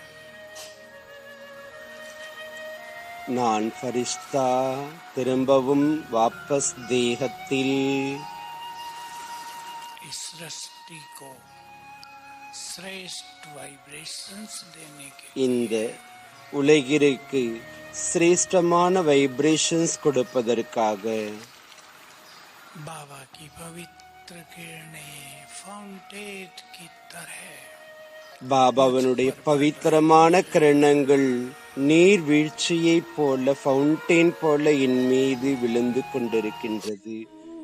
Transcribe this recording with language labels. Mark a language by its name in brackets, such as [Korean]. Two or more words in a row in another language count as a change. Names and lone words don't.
[Tamil] நான் ஃபரிஸ்தா திரும்பவும் வாபஸ் தேகத்தில் [Hindi] इस सृष्टि को श्रेष्ठ वाइब्रेशंस देने के [Tamil] இந்த உலகிற்கு சிரேஷ்டமான வைப்ரேஷன்ஸ் கொடுப்பதற்காக [Hindi] बाबा की पवित्र किरणें फाउंटेन की तरह [Tamil] பாபாவனுடைய பவித்திரமான கிரணங்கள் நீர்வீழ்ச்சியைப் போல, ஃபவுண்டெயின் போல என் மீது விழுந்து கொண்டிருக்கின்றது.